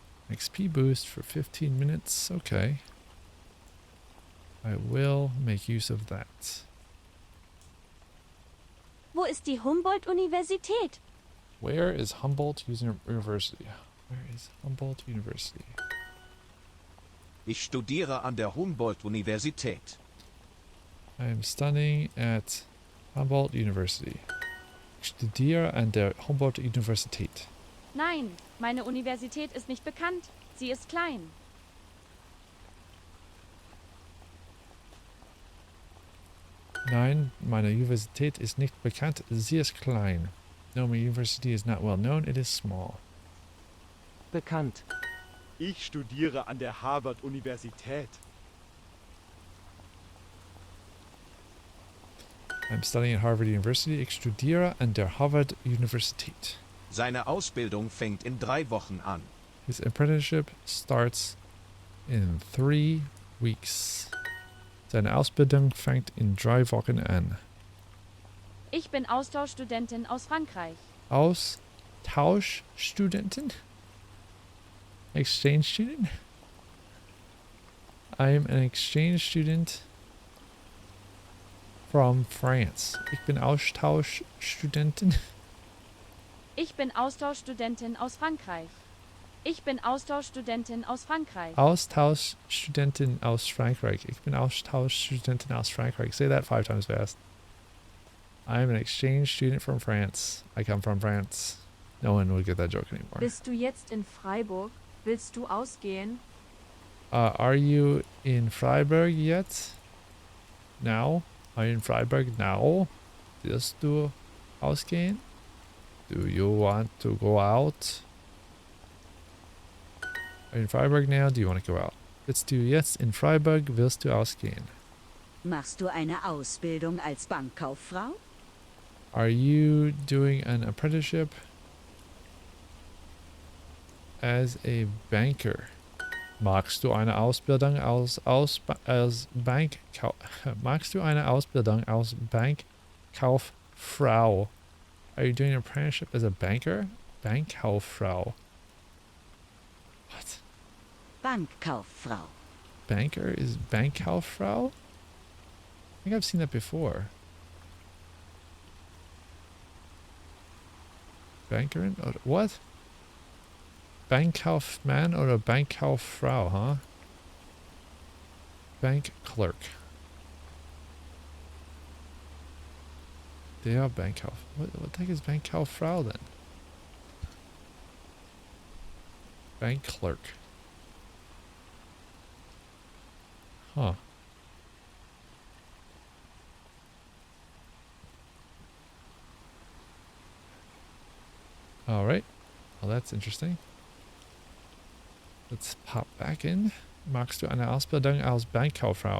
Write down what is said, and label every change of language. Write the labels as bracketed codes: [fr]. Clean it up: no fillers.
[en] XP boost for 15 minutes. Okay. I will make use of that. [de] Wo ist die Humboldt-Universität? [en] Where is Humboldt University? Where is Humboldt University? [de] Ich studiere an der Humboldt-Universität. [en] I am studying at Humboldt University. [de] Ich studiere an der Humboldt Universität. Nein, meine Universität ist nicht bekannt. Sie ist klein. Nein, meine Universität ist nicht bekannt. Sie ist klein. [en] No, my university is not well known. It is small. [de] Bekannt. Ich studiere an der Harvard-Universität. [en] I'm studying at Harvard University. [de] Ich studiere an der Harvard Universität. Seine Ausbildung fängt in 3 Wochen an. [en] His apprenticeship starts in 3 weeks. [de] Seine Ausbildung fängt in 3 Wochen an. Ich bin Austauschstudentin aus Frankreich. Austauschstudentin? [en] Exchange student? I am an exchange student from France. [de] Ich bin Austauschstudentin. Ich bin Austauschstudentin aus Frankreich. Ich bin Austauschstudentin aus Frankreich. Austauschstudentin aus Frankreich. Ich bin Austauschstudentin aus Frankreich. [en] Say that 5 times fast. I am an exchange student from France. I come from France. No one would get that joke anymore. [de] Bist du jetzt in Freiburg? Willst du ausgehen? [en] Are you in Freiburg yet? Now? Are you in Freiburg now? [de] Willst du ausgehen? [en] Do you want to go out? Are you in Freiburg now? Do you want to go out? [de] Bist du jetzt in Freiburg? Willst du ausgehen? Machst du eine Ausbildung als Bankkauffrau? Are you doing an apprenticeship as a banker? Magst du eine Ausbildung als Bankkauffrau? Magst du eine Ausbildung als Bankkauffrau? Are you doing an apprenticeship as a banker? [en] Bankkauffrau. What? [de] Bankkauffrau. [en] Banker is Bankkauffrau? I think I've seen that before. Bankerin? Or what? Bankkaufmann or a Bankkauffrau, huh? Bank clerk. They are Bankkauf. What the heck is Bankkauffrau then? Bank clerk. Huh. All right. Well, that's interesting. Let's pop back in. [de] Machst du eine Ausbildung als Bankkauffrau?